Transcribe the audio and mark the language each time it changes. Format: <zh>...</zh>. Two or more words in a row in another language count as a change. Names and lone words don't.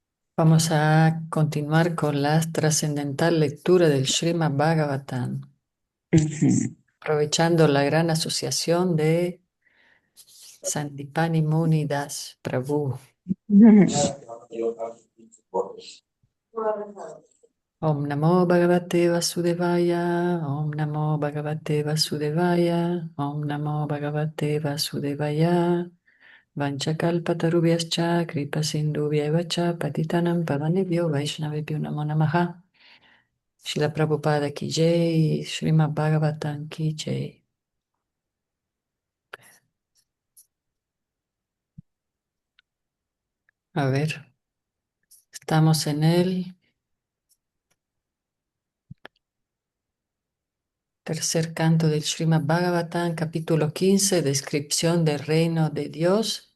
<es>Vamos a continuar con la trascendental lectura del Srimad Bhagavatam, Ujú. aprovechando la gran asociación de Sandipani Muni Das Prabhu.</es> <sa>Om Namo Bhagavate Vasudevaya, Om Namo Bhagavate Vasudevaya, Om Namo Bhagavate Vasudevaya. Vanchakalpatarubhyascha kripa sindhubhyeva cha patitanam pavanebhyo vaishnavebhyo namo namaha.</sa> <hi>Srila Prabhupada ki jai, Srimad Bhagavatam ki jai.</hi> <es>A ver, estamos en el tercer canto del Srimad Bhagavatam, capítulo 15, descripción del reino de Dios.</es>